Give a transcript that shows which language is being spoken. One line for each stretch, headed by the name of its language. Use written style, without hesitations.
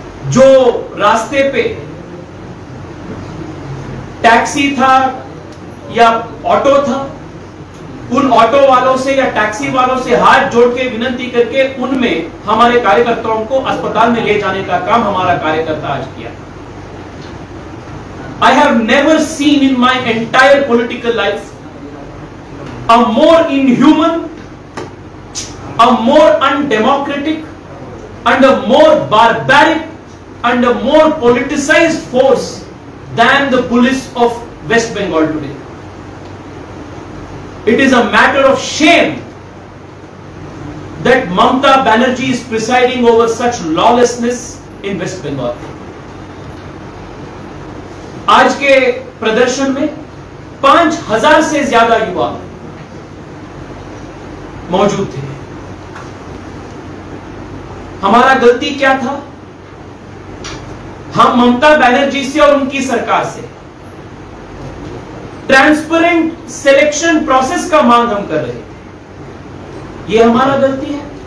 Hindi: जो रास्ते पे टैक्सी था या ऑटो था, उन ऑटो वालों से या टैक्सी वालों से हाथ जोड़ के विनती करके उनमें हमारे कार्यकर्ताओं को अस्पताल में ले जाने का काम हमारा कार्यकर्ता आज किया।
English: I have never seen in my entire political life a more inhuman, a more undemocratic, and a more barbaric and a more politicized force than the police of West Bengal today. It is a matter of shame that Mamata Banerjee is presiding over such lawlessness in West Bengal.
Hindi: आज के प्रदर्शन में 5000 से ज्यादा युवा मौजूद थे। हमारा गलती क्या था? हम ममता बनर्जी से और उनकी सरकार से ट्रांसपेरेंट सिलेक्शन प्रोसेस का मांग हम कर रहे थे। यह हमारा गलती है।